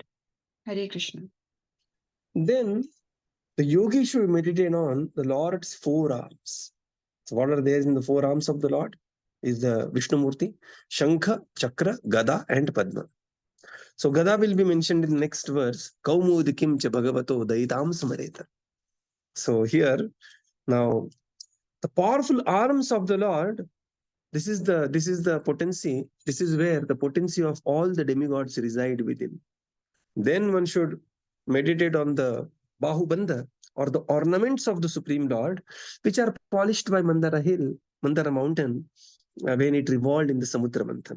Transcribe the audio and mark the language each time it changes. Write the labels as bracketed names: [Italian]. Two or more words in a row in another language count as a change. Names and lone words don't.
[Sanskrit] Hare Krishna. [English] Then the yogi should meditate on the Lord's forearms. So what are there in the forearms of the Lord? Is the Vishnu Murti, Shankha, Chakra, Gada, and Padma. So Gada will be mentioned in the next verse. [Sanskrit] Kaumudikim cha bhagavato daitam smareta. [English] So here, now, the powerful arms of the Lord This is the potency. This is where the potency of all the demigods reside within. Then one should meditate on the Bahubandha, or the ornaments of the Supreme Lord, which are polished by Mandara Hill, Mandara Mountain, when it revolved in the Samudra Manthan.